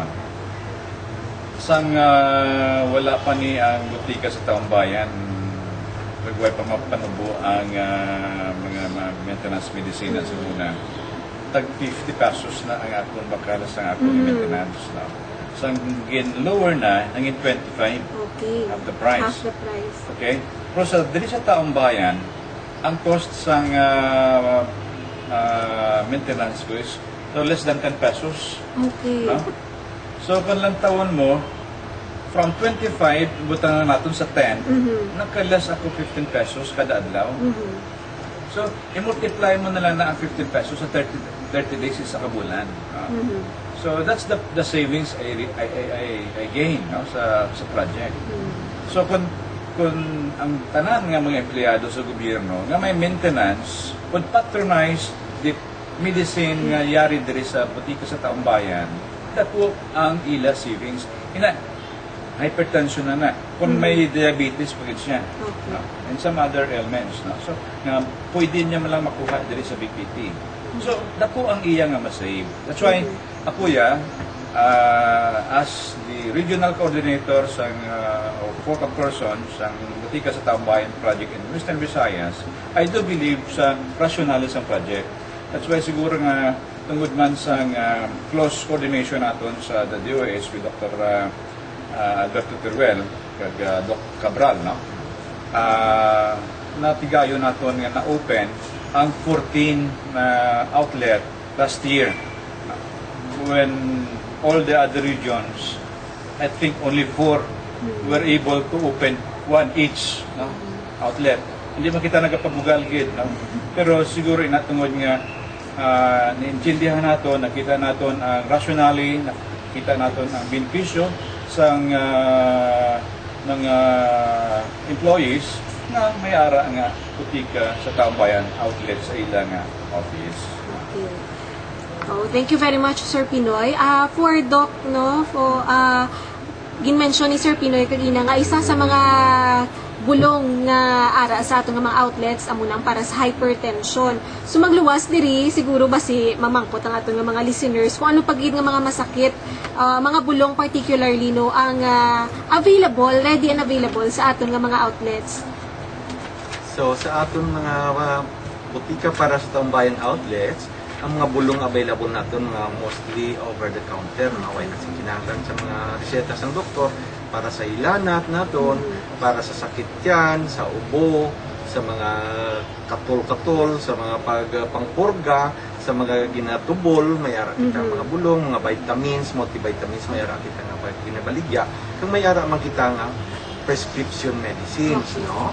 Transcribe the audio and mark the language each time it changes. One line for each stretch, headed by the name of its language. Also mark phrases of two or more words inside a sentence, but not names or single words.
Hiligaynon: Sang wala pa ni ang butika sa taong bayan, nagway pa mapanubo ang mga
English: maintenance medicine
Hiligaynon: sa una. Tag 50 pesos na ang akong bakala sa akong maintenance. No? Sang lower na, nangin 25, Okay.
English: half the price. Half the price.
Hiligaynon: Okay? Pero sa dili sa taong bayan, ang cost sang maintenance ko
English: is so less than
Hiligaynon: 10 pesos. Okay. No? So, kung lang taon mo, from 25, butang na natin sa 10, nagkalas ako 15 pesos kada adlaw. So, i-multiply mo na lang na ang 15 pesos sa 30 days sa kabulan.
English: So, that's the savings I gain,
Hiligaynon: no, sa project. So, kung ang tanan nga mga empleyado sa gobyerno nga may maintenance, kung
English: patronize the medicine
Hiligaynon: nga yari diri sa butika sa taong bayan, dako ang ila savings. Hypertension na. Kung may diabetes, pagod siya. Okay. No?
English: And some other ailments.
Hiligaynon: No? So, nga, pwede niya malang makuha diri sa BPT. So, dako ang iya nga masave.
English: That's why, ako as the regional coordinator sa or focal person sa Butika sa Taong Bayan project in Western Visayas, I do believe sa rationalism project. That's why
Hiligaynon: siguro nga tungod man sa
English: close coordination
Hiligaynon: naton sa
English: the DOH with Dr.
Hiligaynon: Alberto Teruel kag Doc Cabral, no? Natigayo naton nga na-open ang 14 outlet last year.
English: When all the other regions, I think only 4 were able to open one each, no, outlet.
Hiligaynon: Hindi man kita nagapabugal gid, no? Pero siguro inatungod nga naintindihan nato, nakita naton ang rationally, nakita naton ang benepisyo sa mga employees na may-ara nga butika sa Taong Bayan outlet sa ilang office. Okay.
English: Oh, thank you very much, Sir Pinoy.
Hiligaynon: For Doc, no, for gin-mention ni Sir Pinoy kagina nga isa sa mga bulong nga ara sa atong mga outlets amo nang para sa hypertension. So magluwas diri siguro basi mamangkot ang atong mga listeners kung ano pagid nga mga masakit, mga bulong particularly no ang
English: ready and available
Hiligaynon: sa atong mga outlets. So sa aton mga butika para sa taong bayan outlets, ang mga bulong available natin mga
English: mostly over the counter,
Hiligaynon: naway kasing kinahanglan sa mga reseta ng doktor para sa ilanat naton, para sa sakit yan, sa ubo, sa mga katol-katol, sa mga pangpurga, sa mga ginatubol, mayara kita mga bulong, mga vitamins, multivitamins, mayara kita nga pag ginabaligya, kung mayara man kita nga prescription medicines, no?